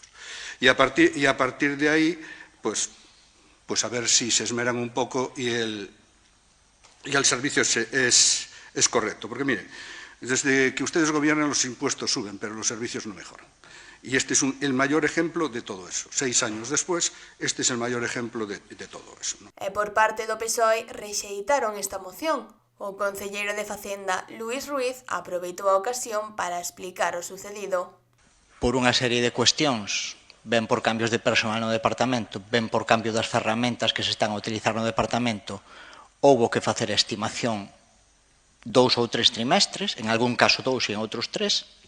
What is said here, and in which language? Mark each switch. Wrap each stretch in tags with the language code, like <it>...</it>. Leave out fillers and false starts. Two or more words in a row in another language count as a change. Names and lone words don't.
<es>Y a partir de ahí, pues a ver si se esmeran un poco y el servicio es correcto. Porque, miren, desde que ustedes gobiernan los impuestos suben, pero los servicios no mejoran. Y este es el mayor ejemplo de todo eso. 6 años después, este es el mayor ejemplo de todo eso, ¿no?</es> <gl>E por parte do PSOE rexeitaron esta moción. O concelleiro de Facenda, Luís Ruiz, aproveitou a ocasión para explicar o sucedido. Por unha serie de cuestións, ben por cambios de personal no departamento, ben por cambio das ferramentas que se están a utilizar no departamento, houbo que facer a estimación 2 ou 3 trimestres, en algún caso 2 e en outros 3.</gl>